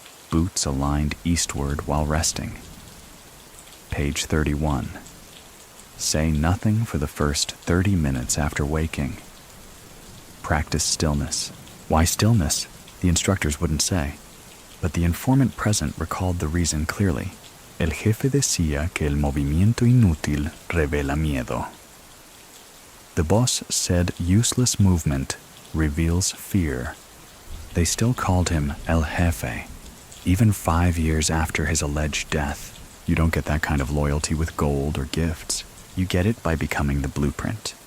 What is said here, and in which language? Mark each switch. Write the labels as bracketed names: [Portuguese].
[English] Boots aligned eastward while resting. Page 31. Say nothing for the first 30 minutes after waking. Practice stillness. Why stillness? The instructors wouldn't say. But the informant present recalled the reason clearly. [Spanish] El jefe decía que el movimiento inútil revela miedo. [English] The boss said useless movement reveals fear. They still called him El Jefe, even 5 years after his alleged death. You don't get that kind of loyalty with gold or gifts. You get it by becoming the blueprint.